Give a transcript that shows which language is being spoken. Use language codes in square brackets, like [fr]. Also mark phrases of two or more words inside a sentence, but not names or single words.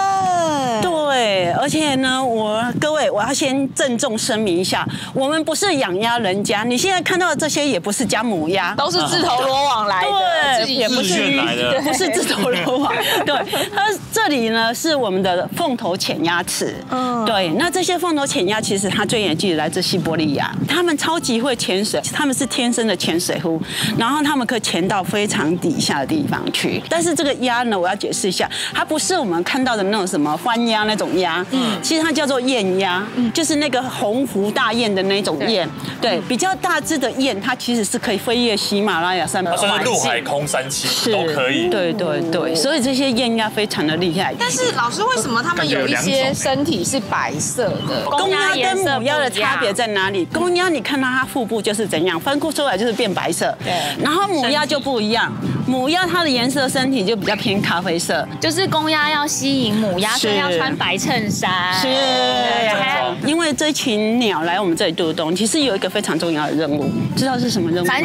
[zh] 对，而且呢，各位，我要先鄭重聲明一下，我們不是養鴨人家，你現在看到的這些也不是家母鴨，都是自投羅網來的，對，也不是不是自投羅網。對，它這裡呢是我們的鳳頭潛鴨池。對，那這些鳳頭潛鴨其實它最遠距離來自西伯利亞，他們超級會潛水，他們是天生的潛水夫，然後他們可以潛到非常底下的地方去。但是這個鴨呢，我要解釋一下，它不是我們看到的那種什麼番鴨那種鴨，其實它叫做雁鴨，就是那個鴻鵠大雁的那種雁。對，比較大只的雁，它其實是可以飛越喜馬拉雅山脈，甚至陸海空三棲都可以。对对对，所以這些雁鴨非常的厲害。但是老師，為什麼他們有一些身體是白色的？公鴨跟母鴨的差別在哪裡？公鴨你看到它腹部就是怎樣，分出來就是變白色。對，然後母鴨就不一樣，母鴨它的顏色身體就比較偏咖啡色，就是公鴨要吸引母鴨，所以要穿白襯衫。是，因為這群鳥來我們這裡渡冬，其實有一個非常重要的任務，知道是什麼任務嗎？